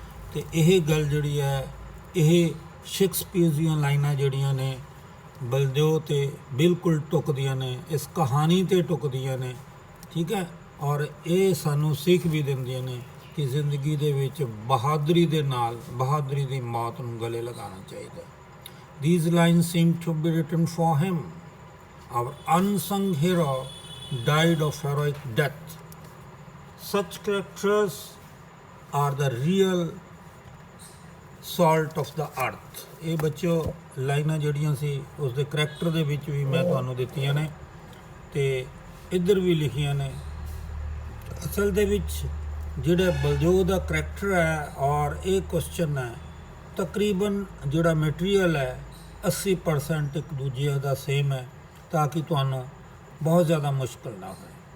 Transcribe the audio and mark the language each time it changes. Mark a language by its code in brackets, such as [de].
[pa] ਅਤੇ ਇਹ ਗੱਲ ਜਿਹੜੀ ਹੈ, ਇਹ ਸ਼ੇਕਸਪੀਅਰ ਦੀਆਂ ਲਾਈਨਾਂ ਜਿਹੜੀਆਂ ਨੇ ਬਲਦੇਵ 'ਤੇ ਬਿਲਕੁਲ ਟੁੱਕਦੀਆਂ ਨੇ, ਇਸ ਕਹਾਣੀ 'ਤੇ ਟੁੱਕਦੀਆਂ ਨੇ। ਠੀਕ ਹੈ। ਔਰ ਇਹ ਸਾਨੂੰ ਸਿੱਖ ਵੀ ਦਿੰਦੀਆਂ ਨੇ ਕਿ ਜ਼ਿੰਦਗੀ ਦੇ ਵਿੱਚ ਬਹਾਦਰੀ ਦੇ ਨਾਲ, ਬਹਾਦਰੀ ਦੀ ਮੌਤ ਨੂੰ ਗਲੇ ਲਗਾਉਣਾ ਚਾਹੀਦਾ। [en] These lines seem to be written for him. Our unsung hero died of heroic death. Such characters are the real salt of the earth। [pa] ਇਹ ਬੱਚਿਓ ਲਾਈਨਾਂ ਜਿਹੜੀਆਂ ਸੀ ਉਸ ਦੇ ਕਰੈਕਟਰ ਦੇ ਵਿੱਚ ਵੀ ਮੈਂ ਤੁਹਾਨੂੰ ਦਿੱਤੀਆਂ ਨੇ ਅਤੇ ਇੱਧਰ ਵੀ ਲਿਖੀਆਂ ਨੇ। ਅਸਲ ਦੇ ਵਿੱਚ ਜਿਹੜਾ ਬਲਦੇਵ ਦਾ ਕਰੈਕਟਰ ਹੈ ਔਰ ਇਹ ਕੁਐਸਚਨ ਹੈ, ਤਕਰੀਬਨ ਜਿਹੜਾ ਮਟੀਰੀਅਲ ਹੈ 80% ਇੱਕ ਦੂਜੇ ਦਾ ਸੇਮ ਹੈ, ਤਾਂ ਕਿ ਤੁਹਾਨੂੰ ਬਹੁਤ ਜ਼ਿਆਦਾ ਮੁਸ਼ਕਿਲ ਨਾ ਹੋਏ।